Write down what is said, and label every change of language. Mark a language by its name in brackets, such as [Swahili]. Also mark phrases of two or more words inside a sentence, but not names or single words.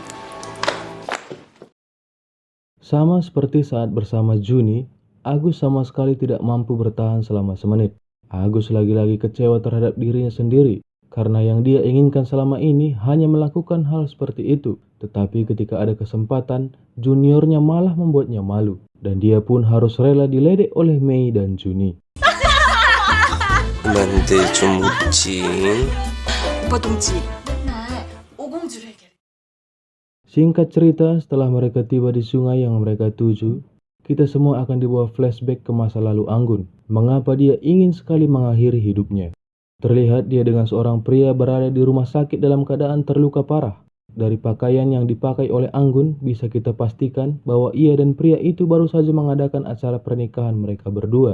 [Indonesian] Sama seperti saat bersama Juni, Agus sama sekali tidak mampu bertahan selama semenit. Agus lagi-lagi kecewa terhadap dirinya sendiri, karena yang dia inginkan selama ini hanya melakukan hal seperti itu. Tetapi ketika ada kesempatan, juniornya malah membuatnya malu. Dan dia pun harus rela diledek oleh Mei dan Juni. [Korean] 그만들 좀 웃지. 오빠 동지, 맨날 오공주를 해결해. [Indonesian] Singkat cerita, setelah mereka tiba di sungai yang mereka tuju, kita semua akan dibawa flashback ke masa lalu Anggun. Mengapa dia ingin sekali mengakhiri hidupnya. Terlihat dia dengan seorang pria berada di rumah sakit dalam keadaan terluka parah. Dari pakaian yang dipakai oleh Anggun, bisa kita pastikan bahwa ia dan pria itu baru saja mengadakan acara pernikahan mereka berdua.